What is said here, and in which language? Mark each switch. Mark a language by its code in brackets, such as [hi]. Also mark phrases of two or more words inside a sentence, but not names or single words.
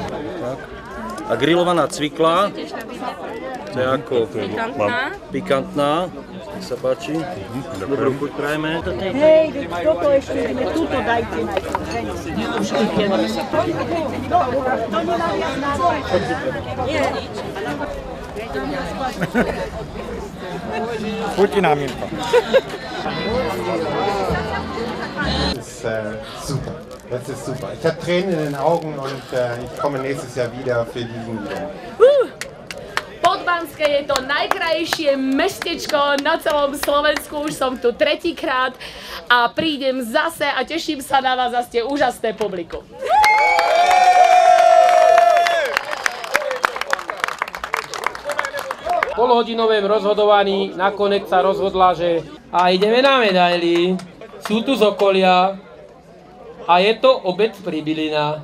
[sk] A grillovaná cvikla, to je ako pikantná, nech sa páči. Dobrú chuť prajeme. Hej, toto ešte ideme, túto dajte najprv. To nemá viac názor. Chutí nám, Mirko. Super. [de] Das ist super. Ich habe Tränen in den Augen und ich komme nächstes Jahr wieder für diesen Event. [sk] Podbanské je to najkrajšie mestečko na celom Slovensku, už som tu tretíkrát a prídem zase a teším sa na vás a ste úžasné publikum. V polhodinovém rozhodovaní nakoniec sa rozhodla, že a ideme na medaily, sú tu z okolia, a je to obec Pribilina.